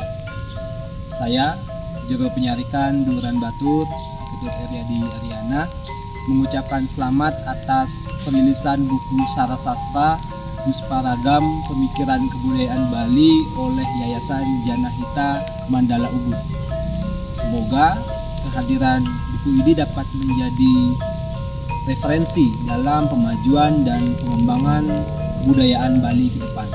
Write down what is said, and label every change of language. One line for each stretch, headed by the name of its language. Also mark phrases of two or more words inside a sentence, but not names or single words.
Indonesian: Saya, Juru Penyarikan Duran Batur, Ketut Eryadi Aryana, mengucapkan selamat atas perilisan buku Sara Sastra Pusparagam Pemikiran Kebudayaan Bali oleh Yayasan Janahita Mandala Ubud. Semoga kehadiran buku ini dapat menjadi referensi dalam pemajuan dan pengembangan kebudayaan Bali ke depan.